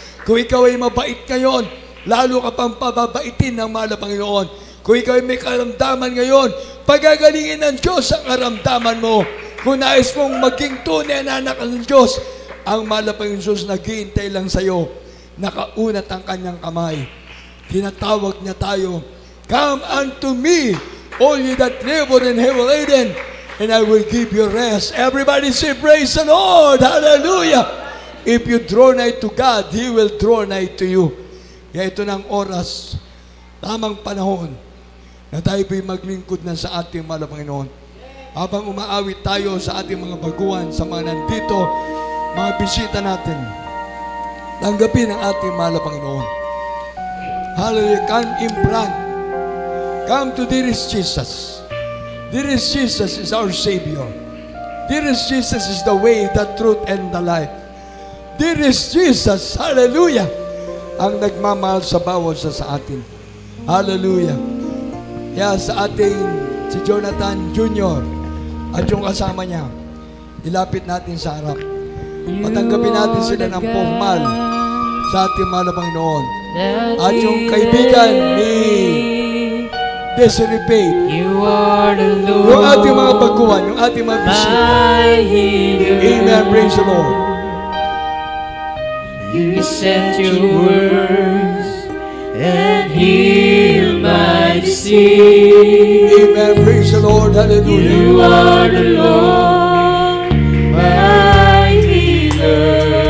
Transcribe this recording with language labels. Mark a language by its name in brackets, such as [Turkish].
[Filipino] Kung ikaw ay mabait ngayon, lalo ka pang pababaitin ng mahal na Panginoon. Kung ikaw ay may karamdaman ngayon, pagagalingin ng Diyos ang karamdaman mo. Kung nais mong maging tunay na anak ng Diyos, ang mahal na Panginoon Diyos naghihintay lang sa iyo. Nakaunat ang kanyang kamay. Tinatawag niya tayo, [English] come unto me, all ye that labor and heavy laden, and I will give you rest. Everybody say, praise the Lord! Hallelujah! If you draw nigh to God, He will draw nigh to you. [Filipino] Kaya ito ng oras, tamang panahon, na tayo po'y maglingkod na sa ating mahal na Panginoon. Habang umaawit tayo sa ating mga baguhan, sa mga nandito, mga bisita natin, tanggapin ang ating mahal na Panginoon. [English] Hallelujah! Come in front. Come to dearest Jesus. Dearest Jesus is our Savior. Dearest Jesus is the way, the truth, and the life. [Filipino] Dearest Jesus, hallelujah, ang nagmamahal sa bawat isa sa atin. Hallelujah. Kaya sa ating si Jonathan Jr. at yung kasama niya, ilapit natin sa harap. Patanggapin natin sila ng puhmal sa ating mahal na Panginoon. At yung kaibigan ni Desiree Faith, yung ating mga baguhan, yung ating mga bisita. [English] Amen. Praise the Lord. You sent your words and healed my disease. Amen. Praise the Lord. Hallelujah. You are the Lord, my healer.